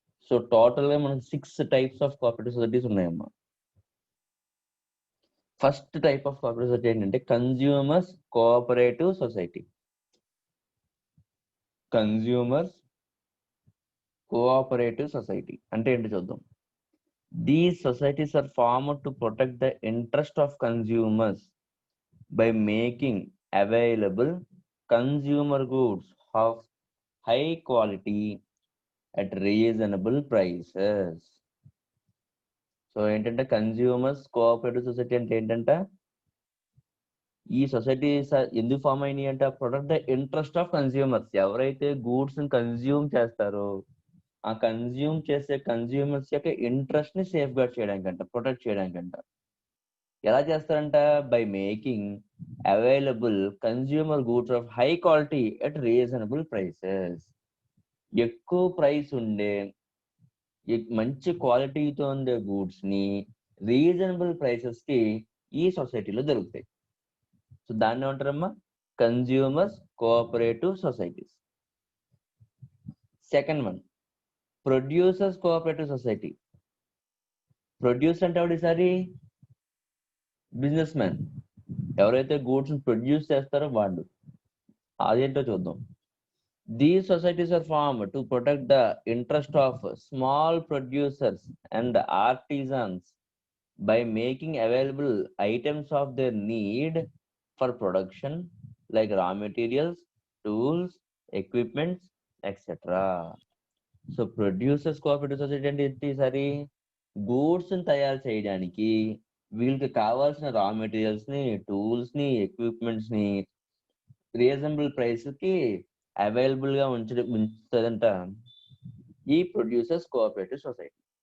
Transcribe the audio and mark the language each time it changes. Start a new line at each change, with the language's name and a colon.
Telugu: So total గా మనకు 6 types of cooperative societies ఉన్నాయమ్మా. First type of cooperative society ఏంటంటే consumers cooperative society. Consumers cooperative society అంటే ఏంటి చూద్దాం.
English: These societies are formed to protect the interest of consumers by making available consumer goods of high quality at reasonable prices.
Telugu: So ఏంటంటే consumers cooperative society అంటే ఏంటంటే ఈ societies ఎందుకు form అయినాయి అంటే
English: Protect the interest of consumers.
Telugu: ఎవరైతే goods consume చేస్తారో ఆ కన్స్యూమ్ చేసే కన్స్యూమర్స్ యొక్క ఇంట్రెస్ట్ ని సేఫ్ గార్డ్ చేయడానికంట, ప్రొటెక్ట్ చేయడానికంట. ఎలా చేస్తారంట?
English: By making available consumer goods of high quality at reasonable prices.
Telugu: ఎక్కువ ప్రైస్ ఉండే మంచి క్వాలిటీతో ఉండే గూడ్స్ ని రీజనబుల్ ప్రైసెస్ కి ఈ సొసైటీలో దొరుకుతాయి. సో దాన్ని ఏమంటారమ్మా? Consumers cooperative societies. Second one producers cooperative society. Producer అంటే ఒకటిసారి బిజినెస్ మ్యాన్, ఎవరైతే గూడ్స్ ప్రొడ్యూస్ చేస్తారో వాళ్ళు. అదేంటో చూద్దాం.
English: These societies are formed to protect the interest of small producers and artisans by making available items of their need for production like raw materials, tools, equipments, etc.
Telugu: So producers cooperative society అంటే ఏంటి? సరి goods తయారు చేయడానికి వీళ్ళకి కావాల్సిన రా materials ని, tools ని, ఎక్విప్మెంట్స్ ని రీజనబుల్ ప్రైస్ కి అవైలబుల్ గా ఉంచుతుందంట ఈ ప్రొడ్యూసర్స్ కోఆపరేటివ్ సొసైటీ.